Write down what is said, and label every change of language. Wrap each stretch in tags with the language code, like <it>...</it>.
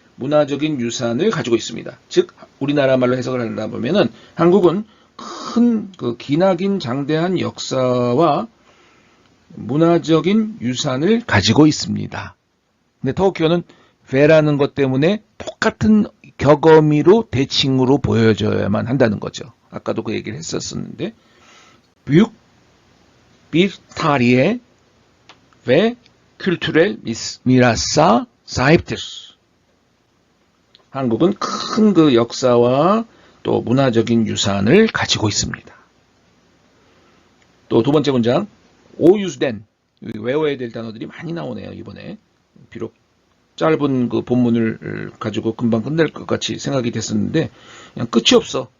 <ko>문화적인 유산을 가지고 있습니다. 즉 우리나라 말로 해석을 한다 보면은 한국은 큰 그 기나긴 장대한 역사와 문화적인 유산을 가지고 있습니다. 근데 터키어는 ve라는 것 때문에 똑같은 격어미로 대칭으로 보여져야만 한다는 거죠. 아까도 그 얘기를 했었는데</ko> <tr>büyük bir tarihe ve kültürel mirasa sahiptir.</tr> <ko>한국은 큰 그 역사와 또 문화적인 유산을 가지고 있습니다. 또 두 번째 문장 오유스된 외워야 될 단어들이 많이 나오네요. 이번에 비록 짧은 그 본문을 가지고 금방 끝낼 것 같이 생각이 됐었는데 그냥 끝이 없어.</ko>